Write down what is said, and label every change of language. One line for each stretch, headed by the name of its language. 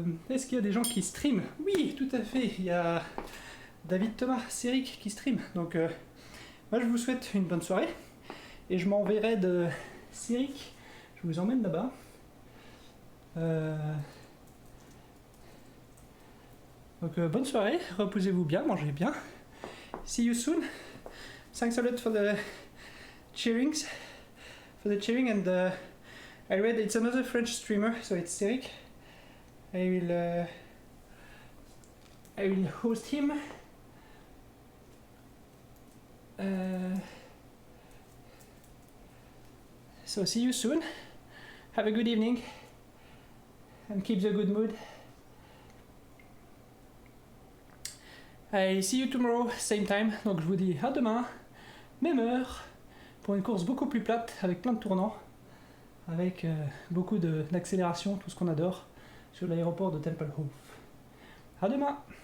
French: Est-ce qu'il y a des gens qui streament? Oui, tout à fait, il y a David Thomas, Céric qui stream. Donc moi je vous souhaite une bonne soirée et je m'enverrai de Céric, je vous emmène là-bas. Donc bonne soirée, reposez-vous bien, mangez bien.
English: See you soon. Thanks a lot for the cheering and I read it's another French streamer, so it's Céric. I will host him. So see you soon. Have a good evening and keep the good mood. I see you tomorrow, same time.
French: Donc je vous dis à demain, même heure, pour une course beaucoup plus plate avec plein de tournants, avec beaucoup d'accélération, tout ce qu'on adore, sur l'aéroport de Tempelhof. À demain!